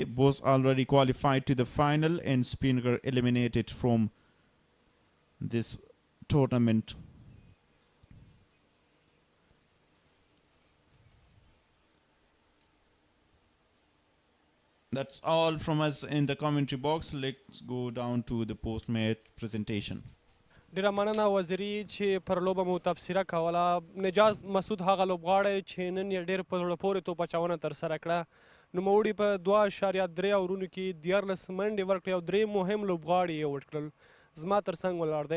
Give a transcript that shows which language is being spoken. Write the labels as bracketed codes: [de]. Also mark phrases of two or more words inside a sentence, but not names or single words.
[en] Both already qualified to the final and Speenghar eliminated from this tournament. That's all from us in the commentary box. Let's go down to the post-match presentation. [ps] ډیره مننه وزیري چې پر لوبه مو تبصره کوله. نجاز مسعود هغه لوبغاړی چې نن یې ډېر په زړه پورې توپ اچونه ترسره کړه. نوموړي په 2.3 اورونو کې 14 منډې ورکړې او 3 مهم لوبغاړي یې وډ کړل. زما تر څنګ ولاړ دی.